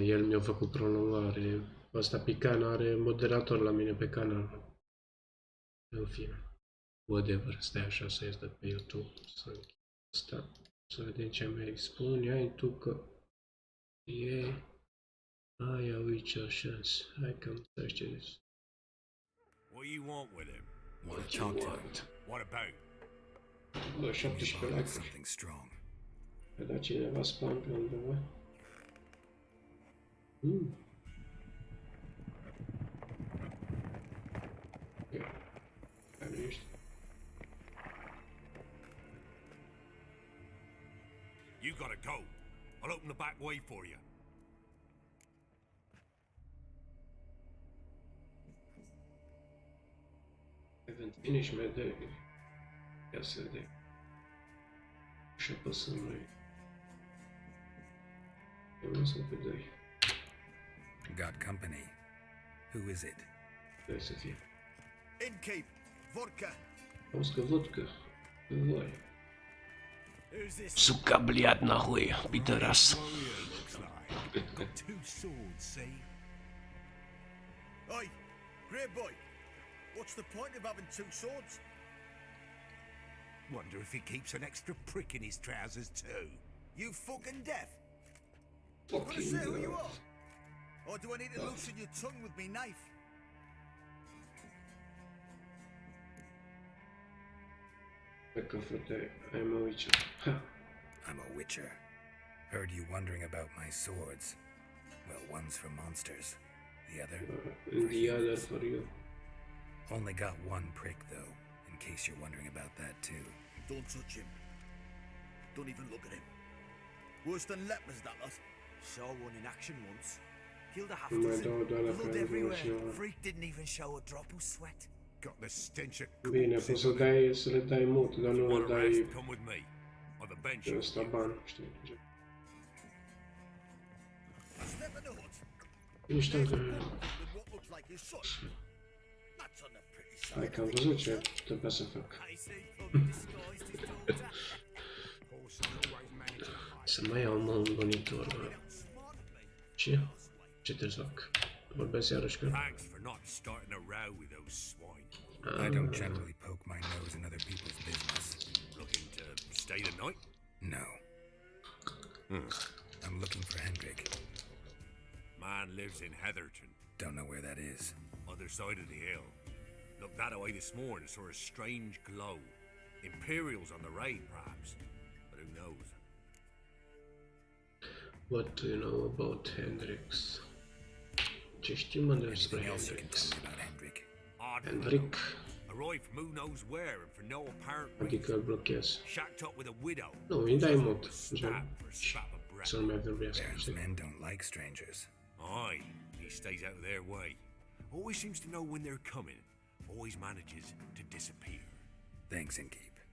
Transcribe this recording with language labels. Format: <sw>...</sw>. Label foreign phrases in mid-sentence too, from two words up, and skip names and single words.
<ro>El mi-a făcut prolongare. Asta Pican are moderator la mine pe canal. În fine. Whatever. Stai așa să ies de pe YouTube. Să închid asta. Să vedem ce mai spune. Ai tu că e aia Witcher chance. Hai că îmi trece de sus.</ro> <en>What you want with him? Want to talk to him. What about?</en> <ro>Bă,</ro> <en>Tell me 17 about</en> <ro>like-uri.</ro> <en>something strong.</en> <ro>A dat cineva spam pe undeva? Ok. Care ești?</ro> <en>You gotta go. I'll open the back way for you. Haven't finished my day. Yesterday.</en> <ro>Și apăsăm noi. Eu nu sunt pe 2.</ro> <en>Got company. Who is it?</en> <ro>Trebuie să fie.</ro> <en>Innkeep, vodka.</en> <ro>Auzi că vodka. Voi.</ro> <en>Who's this?</en> <ru>Сука, блядь, нахуй, пидорас.</ru> <en>Warrior looks like. Got two swords, see? Oi, grey boy. What's the point of having two swords? Wonder if he keeps an extra prick in his trousers too. You fucking deaf? Wanna Fucking say who you God. are? Or do I need to loosen your tongue with me knife?</en> <ro>Dacă frate,</ro> <en>I'm a witcher. Ha! I'm a witcher. Heard you wondering about my swords. Well, one's for monsters. The other for The other humans. for you. Only got one prick, though, in case you're wondering about that, too. Don't touch him. Don't even look at him. Worse than lepers, that lot. Saw one in action once. Killed a half</en> <ro>Mai</ro> <en>dozen.</en> <ro>dau de la</ro> <en>Blood</en> <ro>care</ro> <en>everywhere.</en> <ro>cineva.</ro> <en>Freak didn't even show a drop of sweat. Got the stench of</en> <ro>Bine,</ro> <en>corpses</en> <ro>poți să</ro> <en>on him.</en> <ro>dai, să le dai mut, dar nu le</ro> <en>Want a</en> <ro>dai</ro> <en>rest? Come with me. On the bench.</en> <ro>de ăsta bani, știi?</ro> <en>Step in the hut.</en> <ro>Nu știu că...</ro> <en>With what looks like his son. That's on the pretty side.</en> <ro>Hai că am văzut ce trebuia să fac.</ro> <en>I say puppy disguised his daughter.</en> <ro>Să mai iau, mă, un monitor, mă. Ce? Ce trebuie să fac? Vorbesc iarăși că...</ro> <en>Thanks for not starting a row with those swine. I don't generally poke my nose in other people's business. Looking to stay the night? No. I'm looking for Hendrik. Man lives in Heatherton, Don't know where that is. other side of the hill. Looked that away this morning, saw a strange glow. Imperials on the raid, perhaps. But who knows? What do you know about Hendrix?</en> <ro>Ce știi, mă, despre</ro> <en>Anything else you can tell Hendrix? me about Hendrik? Odd Hendrik, fellow. Arrived from who knows where and for no apparent</en> <ro>adică</ro> <en>reason.</en> <ro>îl blochez.</ro> <en>Shacked up with a widow.</en> <ro>Nu, îi dai mut, gen,</ro> <en>Stab for slap of breath.</en> <ro>să nu mai vorbească,</ro> <en>Baron's</en> <ro>știi?</ro> <en>men don't like strangers. Aye, he stays out of their way. Always seems to know when they're coming. Always manages to disappear. Thanks, Innkeep.</en>